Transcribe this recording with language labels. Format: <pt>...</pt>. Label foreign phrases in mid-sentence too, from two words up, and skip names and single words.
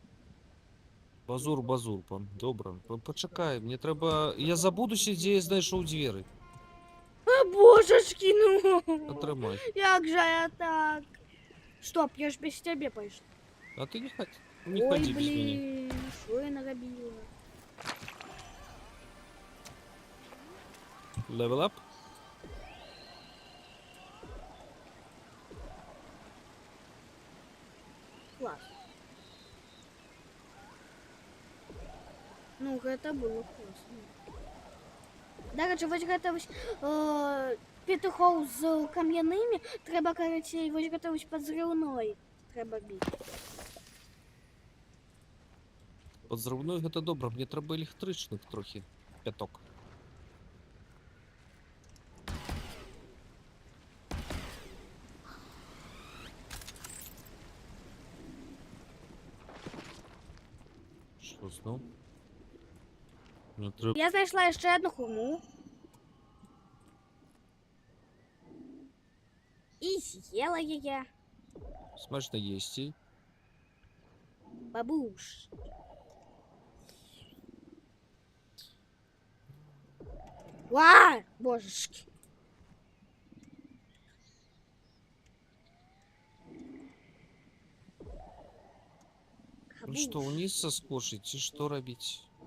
<uk>Базур, добре. Почекай, мені треба... Я забудуся, де я знайшов двері. О, божечки, ну. Отримай. Як же я так? Стоп, я ж без тебе пойшла. А ти не Ой, ходи без мене. блін, що я наробила?</uk> <en>Level up?</en> <uk>Клас.</uk> <be>Ну, гэта было класна. Дарэчы, вось гэта вось петухоў з кам'янымі трэба, карацей, вось гэта вось падзрыўной трэба біць. Подзрывной гэта добра, мне трэба электрычных трохі. Пяток.</be> <uk>Що знов?</uk> <be>Мне трэба... Я знайшла яшчэ одну хурму. І з'ела яе.</be> <uk>Смачно їсти. Бабуш.</uk> <ru>Ва! Божечки. Ну что, вниз соскочить и что робить?</ru>